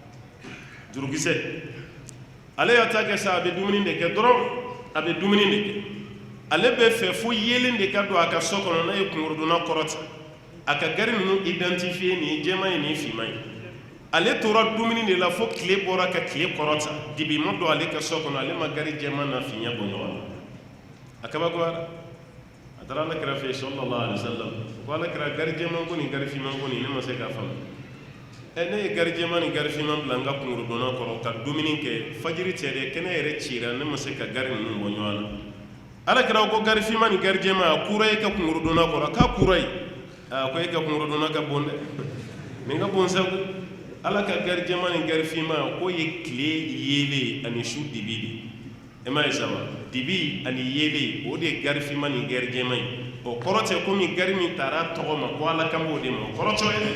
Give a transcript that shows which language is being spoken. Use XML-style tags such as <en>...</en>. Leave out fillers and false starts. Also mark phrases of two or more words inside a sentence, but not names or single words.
<bm>jurukisɛ ale y'a ta kɛ sa a bɛ dumuni de kɛ dɔrɔn a bɛ dumuni de kɛ ale bɛ fɛ fo yelen de ka don a ka so kɔnɔ n'a ye kungorodonna kɔrɔta a ka gari ninnu identifier nin ye jɛman ye nin ye finman ye ale tora dumuni de la fo tile bɔra ka tile kɔrɔta dibi ma don ale ka so kɔnɔ ale ma gari jɛman n'a finya bɔ ɲɔgɔn na a kabakoyara a taara ala kira fɛ</bm> <ar>صلى الله عليه وسلم</ar> <bm>ko ala kira gari jɛman ko ni gari finman ko ni ne ma se k'a faamu ne ye gari jɛman ni gari finman bila n ka kungorodonna kɔrɔ ka dumuni kɛ fajiri tɛ dɛ kɛnɛ yɛrɛ cira ne ma se ka gari ninnu bɔ ɲɔgɔn na ala kira ko gari finman ni gari jɛman a kura e ka kungorodonna kɔrɔ k'a kura ye ko e ka kungorodonna ka bon dɛ nin ka bon sabu ala ka gari jɛman ni gari finman ko ye tile yelen ani su dibi de e ma ye saba dibi ani yelen o de ye gari finman ni gari jɛman ye o kɔrɔ tɛ komi gari min taara tɔgɔ ma ko ala kan b'o de ma o kɔrɔ tɛ</bm>